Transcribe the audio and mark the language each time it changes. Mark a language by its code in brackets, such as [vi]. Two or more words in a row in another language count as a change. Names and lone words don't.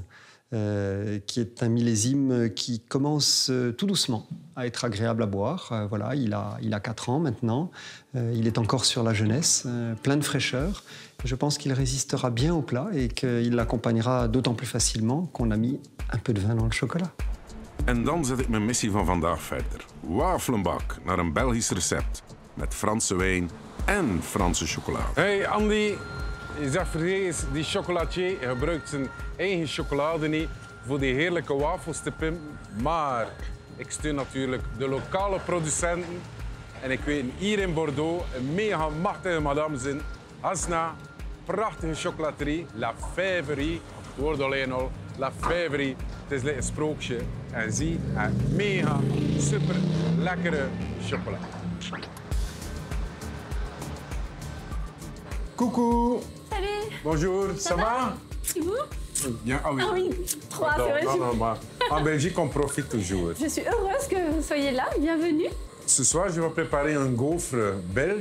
[fr] Qui est un millésime qui commence tout doucement à être agréable à boire. Voilà, il a 4 ans maintenant. Il est encore sur la jeunesse, plein de fraîcheur. Je pense qu'il résistera bien au plat et qu'il l'accompagnera d'autant plus facilement qu'on a mis un peu de vin dans le chocolat. [nl] En dan zet ik mijn missie van vandaag verder. Wafelenbak naar een Belgisch recept. Met Franse wijn en Franse chocolade. Hey Andy, je zegt vergeet die chocolatier gebruikt zijn eigen chocolade niet voor die heerlijke wafels te pimpen. Maar ik steun natuurlijk de lokale producenten. En ik weet hier in Bordeaux een mega machtige madame zijn. Asna, prachtige chocolaterie, La Fèverie. Het woord alleen al, La Fèverie. Het is een sprookje. En zie, een mega, super lekkere chocola. [fr] Coucou. Salut. Bonjour, ça va? C'est vous? Bien, ah oui. Ah oui, 3, c'est vrai. Non, maar en Belgique, on profite toujours. Je suis heureuse que vous soyez là, bienvenue. Ce soir, je vais préparer un gaufre belge.